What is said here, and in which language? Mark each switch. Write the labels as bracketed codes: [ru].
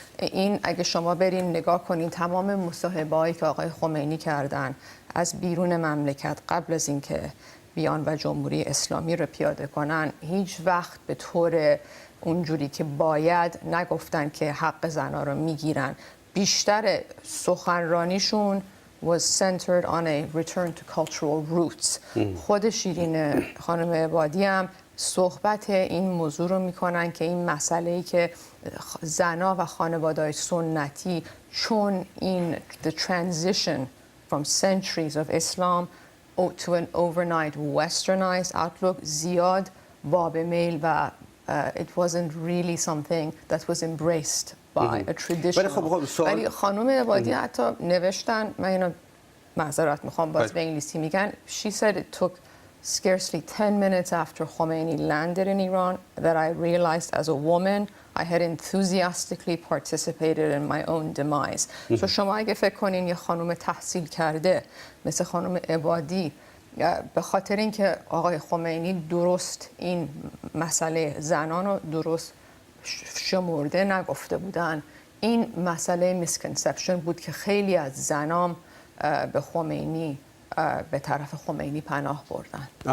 [fa] این اگه شما برین نگاه کنین تمام مصاحبه‌هایی که آقای خمینی کردن از بیرون مملکت قبل از اینکه بیان و جمهوری اسلامی رو پیاده کنن، هیچ وقت به طور اونجوری که باید نگفتن که حق زنها رو میگیرن. بیشتر سخنرانیشون [en] was centered on a return to cultural roots. [fa] خود شیرین خانم عبادی هم صحبت این موضوع رو میکنن که این مسئله‌ای که زنها و خانواده‌های سنتی چون این [en] the transition from centuries of Islam to an overnight westernized outlook [fa] زیاد باب میل و [en] it wasn't really something that was embraced by a traditional. [fa] ولی خانم عبادی حتی نوشتن، من اینو معذرت میخوام باز به انگلیسی میگن، [en] she said it took scarcely 10 minutes after Khomeini landed in Iran that I realized as a woman I had enthusiastically participated in my own demise. [fa] So شما اگه فکر کنین یه خانم تحصیل کرده مثل خانم عبادی به خاطر اینکه آقای خمینی درست این مسئله زنان رو درست شمرده نگفته بودن، این مسئله میسکنسپشن بود که خیلی از زنام به خمینی به طرف خمینی پناه بردن.